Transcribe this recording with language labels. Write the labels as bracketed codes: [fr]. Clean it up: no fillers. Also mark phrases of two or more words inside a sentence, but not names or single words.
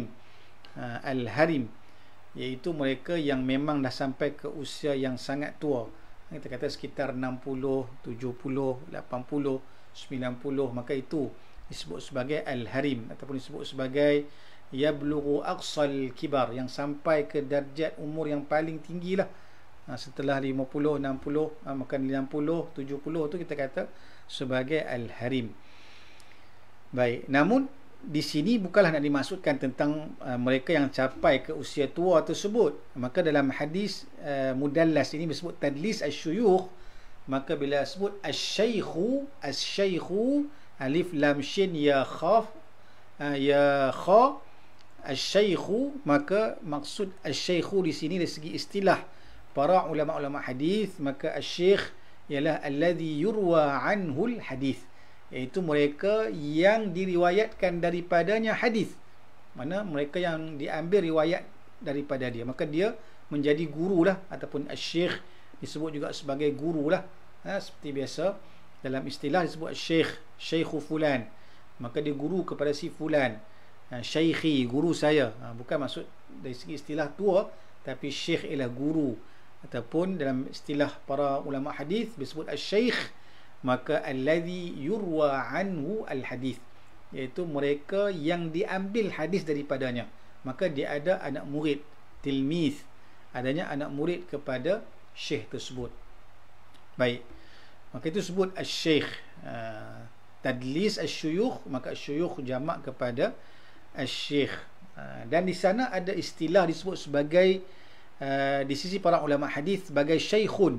[ms] Al-harim iaitu mereka yang memang dah sampai ke usia yang sangat tua. Kita kata sekitar 60, 70, 80, 90, maka itu disebut sebagai al-harim, ataupun disebut sebagai [ar] yablughu aqsal kibar, [ms] yang sampai ke darjat umur yang paling tinggi lah. Setelah 50, 60, maka 60, 70 tu kita kata sebagai al-harim. Baik, namun di sini bukanlah nak dimaksudkan tentang mereka yang capai ke usia tua tersebut. Maka dalam hadis mudallas ini disebut [ar] tadlis asyuyukh, [ms] maka bila sebut [ar] asyaikhu, asyaikhu, alif lam shin ya khaf, ya kha, [ms] asyaikhu, maka maksud asyaikhu di sini dari segi istilah para ulama-ulama hadis, maka asyaikh ialah [ar] alladhi yurwa anhul hadis, [ms] iaitu mereka yang diriwayatkan daripadanya hadis, mana mereka yang diambil riwayat daripada dia, maka dia menjadi guru lah, ataupun asy-syekh disebut juga sebagai guru lah. Seperti biasa dalam istilah disebut syekh, [ar] syekhu fulan, [ms] maka dia guru kepada si fulan. Syaikhi, guru saya, bukan maksud dari segi istilah tua, tapi syekh ialah guru, ataupun dalam istilah para ulama hadis disebut asy-syekh, maka [ar] alladhi yurwa anhu al-hadith, [ms] iaitu mereka yang diambil hadis daripadanya, maka dia ada anak murid, tilmiz, adanya anak murid kepada syekh tersebut. Baik, maka itu sebut asy-syekh. [ar] Tadlis asyuyukh, [ms] maka asyuyukh jamak kepada asy-syekh. Dan di sana ada istilah disebut sebagai di sisi para ulama hadis sebagai syaikhun.